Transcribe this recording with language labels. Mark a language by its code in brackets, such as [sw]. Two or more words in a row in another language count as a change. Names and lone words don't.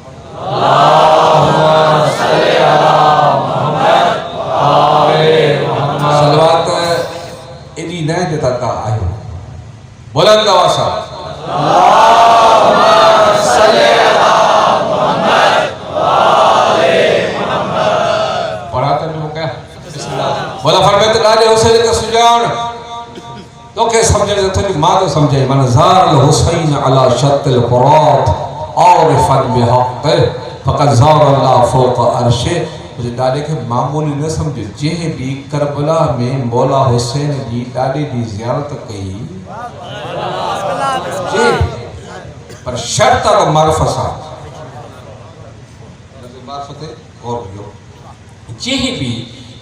[sd] सलवात एॾी न जो तव्हां आहियो बुलंद आवाज़ सां पढ़ा त ॿियो [ur] क्या बोला [sd] फरमाए त ॾाढे हुसैन खे सुञाण तोखे सम्झण तुंहिंजी मां थो सम्झाई। [ar] माना زار الحسين على شط الفرات عارفا بحق فقد زار الله فوق عرش. [sd] मुझे ॾाॾे खे मामूली न सम्झ, जंहिं बि करबला में मौला हुसैन जी ॾाॾे जी ज़ियारत कई पर शर्त आहे त मारिफ़त सां मारिफ़त और जंहिं बि